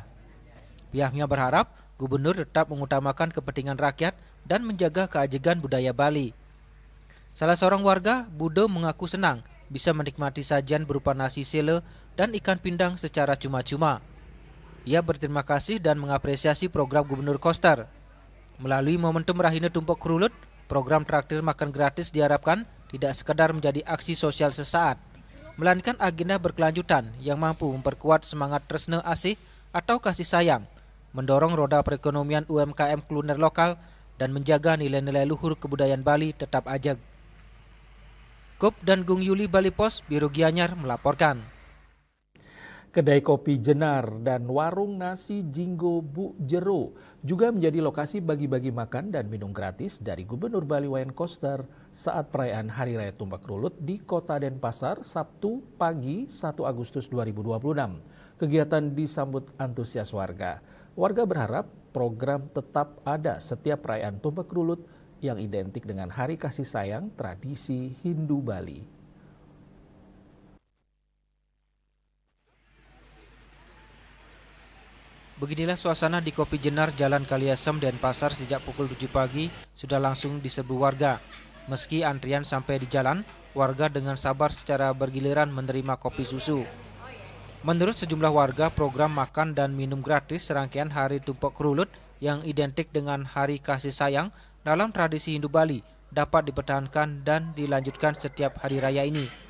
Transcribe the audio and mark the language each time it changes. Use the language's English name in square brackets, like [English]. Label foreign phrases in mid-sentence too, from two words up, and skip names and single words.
[Indonesian] Pihaknya berharap Gubernur tetap mengutamakan kepentingan rakyat dan menjaga keajegan budaya Bali. Salah seorang warga, Budo, mengaku senang bisa menikmati sajian berupa nasi sele dan ikan pindang secara cuma-cuma. Ia berterima kasih dan mengapresiasi program Gubernur Koster. Melalui momentum Rahina Tumpak Rulut, program traktir makan gratis diharapkan tidak sekadar menjadi aksi sosial sesaat, melainkan agenda berkelanjutan yang mampu memperkuat semangat [Balinese] tresna asih [Indonesian] atau kasih sayang, mendorong roda perekonomian UMKM kuliner lokal, dan menjaga nilai-nilai luhur kebudayaan Bali tetap ajeg. Kup dan Gung Yuli Bali Pos, Biro Gianyar melaporkan. Kedai kopi Jenar dan warung nasi Jinggo Bu Jero juga menjadi lokasi bagi-bagi makan dan minum gratis dari Gubernur Bali Wayan Koster saat perayaan Hari Raya Tumpak Rulut di Kota Denpasar Sabtu pagi 1 Agustus 2026. Kegiatan disambut antusias warga. Warga berharap program tetap ada setiap perayaan Tumpak Rulut yang identik dengan Hari Kasih Sayang tradisi Hindu Bali. Beginilah suasana di Kopi Jenar Jalan Kaliasem Denpasar sejak pukul 7 pagi sudah langsung diserbu warga. Meski antrian sampai di jalan, warga dengan sabar secara bergiliran menerima kopi susu. Menurut sejumlah warga, program makan dan minum gratis serangkaian Hari Tumpak Rulut yang identik dengan Hari Kasih Sayang dalam tradisi Hindu Bali dapat dipertahankan dan dilanjutkan setiap hari raya ini.